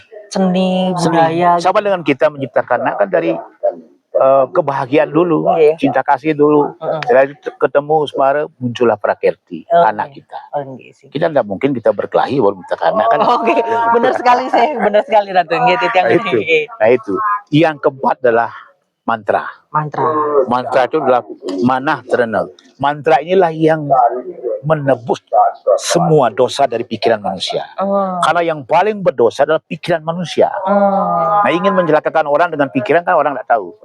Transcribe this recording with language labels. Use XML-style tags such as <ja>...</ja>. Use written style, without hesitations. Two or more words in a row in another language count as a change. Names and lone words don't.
<id>seni budaya. Sama dengan kita menciptakan anak kan dari kebahagiaan dulu, Iya. cinta kasih dulu. Setelah itu ketemu semara, muncullah prakerti, anak kita.</id> <ban>Oh, nggih sih.</ban> <id>Kita nggak mungkin kita berkelahi baru menciptakan anak kan. Oke, benar sekali sih, benar sekali Ratu.</id> <ban>Nggih, titiang</ban> <id>Nah, itu. ini. Nah itu. Yang keempat adalah mantra. Mantra. Mantra itu adalah manah terenal. Mantra inilah yang menebus semua dosa dari pikiran manusia. Karena yang paling berdosa adalah pikiran manusia. Nah, ingin mencelakakan orang dengan pikiran kan orang nggak tahu.</id>